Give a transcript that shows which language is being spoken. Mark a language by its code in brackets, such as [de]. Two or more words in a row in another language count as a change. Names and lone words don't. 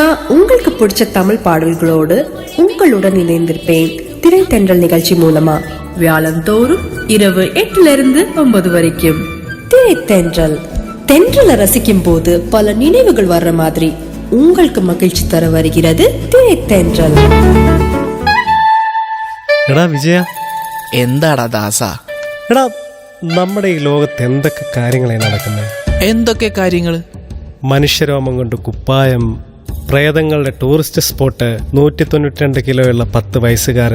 [ta] உங்களுக்கு பிடிச்ச தமிழ் பாடல்களோடு உங்களுடன் இணைந்திருப்பேன் திரைத்தென்றல் நிகழ்ச்சி மூலமா. வியாழந்தோறும் இரவு 8 வரைக்கும் திரைத்தென்றல். தென்றலை ரசிக்கும் போது பல நினைவுகள் வர்ற மாதிரி உங்களுக்கு மகிழ்ச்சி தர வருகிறது திரைத்தென்றல். [ml] എടാ വിജയ, എന്താടാ ദാസ? എടാ നമ്മുടെ ഈ ലോകത്ത് എന്തൊക്കെ കാര്യങ്ങളാണ് നടക്കുന്നത്? എന്തൊക്കെ കാര്യങ്ങള്? മനുഷ്യരോമം കൊണ്ട് കുപ്പായം, പ്രേതങ്ങളുടെ [en] tourist spot, [ml] 192 കിലോയുള്ള 10 വയസ്സുകാരൻ.